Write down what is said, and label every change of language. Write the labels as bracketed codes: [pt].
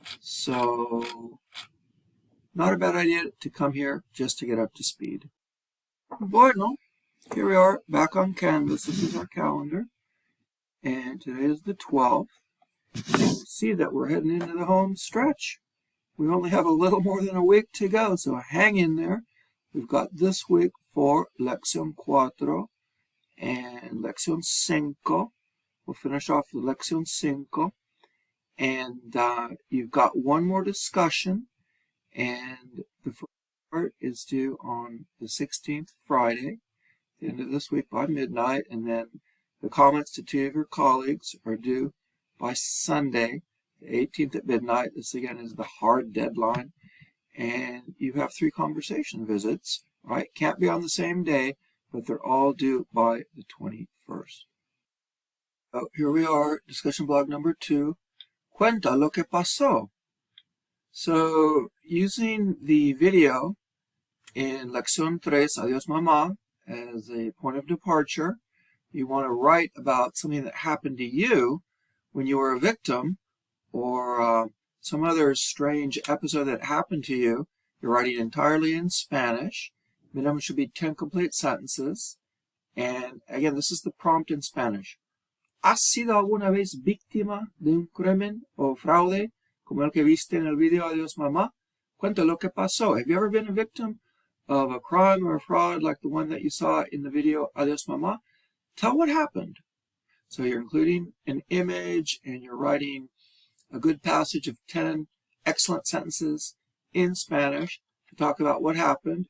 [en] So, not a bad idea to come here just to get up to speed. Bueno, here we are back on Canvas. This is our calendar. And today is the 12th. And you see that we're heading into the home stretch. We only have a little more than a week to go, so hang in there. We've got this week for Lección 4 and Lección 5. We'll finish off with Lección 5. And you've got one more discussion. And the first part is due on the 16th, Friday, the end of this week by midnight. And then the comments to 2 of your colleagues are due by Sunday, the 18th at midnight. This again is the hard deadline. And you have 3 conversation visits, right? Can't be on the same day, but they're all due by the 21st. So here we are, discussion blog number 2. [es] Cuenta lo que pasó. [en] So using the video in Lección 3, Adiós Mamá, as a point of departure, you want to write about something that happened to you when you were a victim, or some other strange episode that happened to you. You're writing entirely in Spanish. Minimum should be 10 complete sentences. And again, this is the prompt in Spanish. [es] ¿Has sido alguna vez víctima de un crimen o fraude como el que viste en el video Adiós Mamá. Cuenta lo que pasó. [en] Have you ever been a victim of a crime or a fraud like the one that you saw in the video Adiós Mamá? Tell what happened. So you're including an image and you're writing a good passage of 10 excellent sentences in Spanish to talk about what happened.